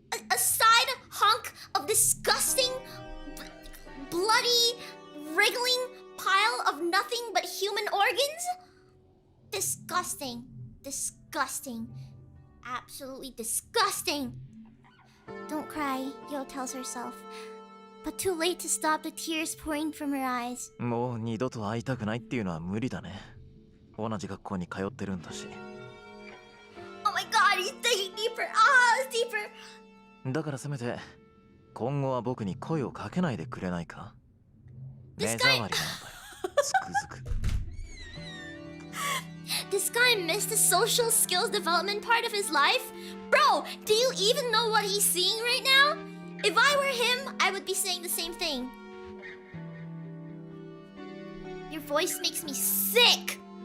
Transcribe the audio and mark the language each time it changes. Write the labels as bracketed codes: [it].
[en] A side hunk of disgusting, bloody, wriggling pile of nothing but human organs? Disgusting. Disgusting. Absolutely disgusting. Don't cry, Yo tells herself. But too late to stop the tears pouring from her eyes. [ja] もう二度と会いたくないっていうのは無理だね。同じ学校に通ってるんだし。 [en] Oh my god, he's digging deeper. Ah, it's deeper. [ja] だからせめて今後は僕に声をかけないでくれないか。目障りなんだよ。つくづく。 [en] This guy missed the social skills development part of his life? Bro, do you even know what he's seeing right now? If I were him, I would be saying the same thing. Your voice makes me sick.